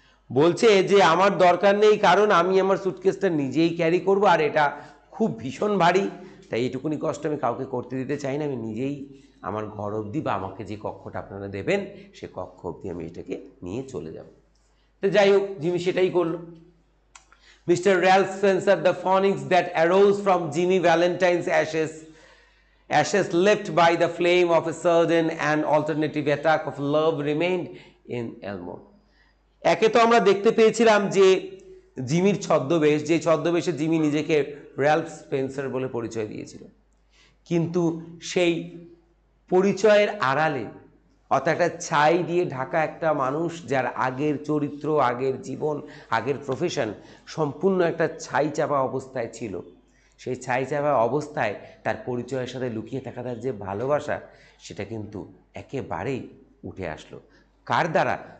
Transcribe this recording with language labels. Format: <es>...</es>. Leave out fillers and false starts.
<bn>বলছে যে আমার দরকার নেই, কারণ আমি আমার সুটকেসটা নিজেই ক্যারি করব, আর এটা খুব ভীষণ ভারী, তাই এটুকুনি কষ্ট আমি কাউকে করতে দিতে চাই না। আমি নিজেই আমার ঘর অবধি বা আমাকে যে কক্ষটা আপনারা দেবেন সে কক্ষ অবধি আমি এটাকে নিয়ে চলে যাব। তো যাই হোক, জিমি সেটাই করলো। Mr.</bn> <en>Ralph Spencer, the phonix that arose from Jimmy Valentine's ashes left by the flame of a sudden and alternative attack of love remained in Elmore.</en> <bn>একে তো আমরা দেখতে পেয়েছিলাম যে জিমির ছদ্মবেশ, যে ছদ্মবেশে জিমি নিজেকে র্যালফ স্পেন্সার বলে পরিচয় দিয়েছিল, কিন্তু সেই পরিচয়ের আড়ালে, অর্থাৎ একটা ছাই দিয়ে ঢাকা একটা মানুষ যার আগের চরিত্র, আগের জীবন, আগের প্রফেশন সম্পূর্ণ একটা ছাই চাপা অবস্থায় ছিল, সেই ছাই চাপা অবস্থায় তার পরিচয়ের সাথে লুকিয়ে থাকা তার যে ভালোবাসা, সেটা কিন্তু একেবারেই উঠে আসলো। কার দ্বারা?</bn>